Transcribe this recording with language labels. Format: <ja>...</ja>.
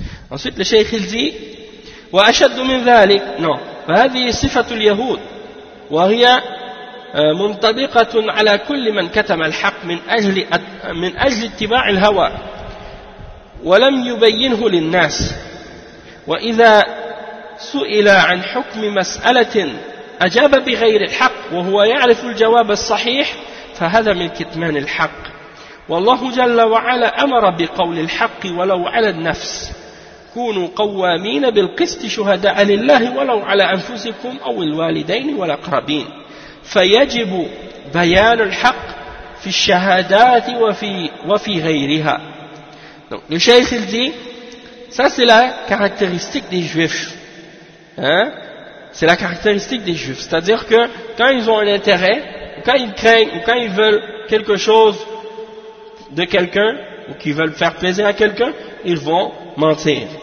<fr>Ensuite, le cheikh, il dit,</fr> <ar>wa ashaddu min dhalik, non, wa hadhihi sifatul yahoud, wa hiya منطبقة على كل من كتم الحق من أجل اتباع الهوى ولم يبينه للناس. وإذا سئل عن حكم مسألة أجاب بغير الحق وهو يعرف الجواب الصحيح فهذا من كتمان الحق. والله جل وعلا أمر بقول الحق ولو على النفس. كونوا قوامين بالقسط شهداء لله ولو على أنفسكم أو الوالدين والأقربين. فيجب بيان الحق في الشهادات وفي غيرها.</ar> <fr>Donc, le cheikh il dit, ça c'est la caractéristique des juifs. Hein? C'est la caractéristique des juifs. C'est-à-dire que quand ils ont un intérêt, ou quand ils craignent, ou quand ils veulent quelque chose de quelqu'un, ou qu'ils veulent faire plaisir à quelqu'un, ils vont mentir.</fr>